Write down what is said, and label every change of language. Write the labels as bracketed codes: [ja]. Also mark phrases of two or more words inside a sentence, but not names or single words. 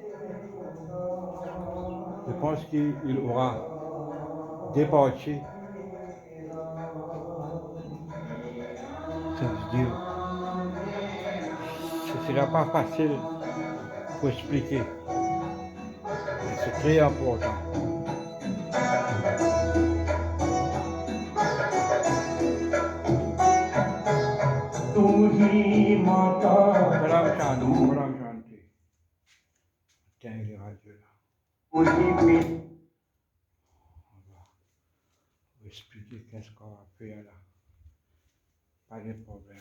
[fr] Je pense qu'il aura départi cette vidéo. Ce ne sera pas facile pour expliquer. Mais c'est très important. [hi] तू ही माता परम शांति, परम शांति. [fr] Tiens, il est radieux là. [hi] तू ही पिता। [fr] On va vous expliquer qu'est-ce qu'on va faire là. Pas de problème.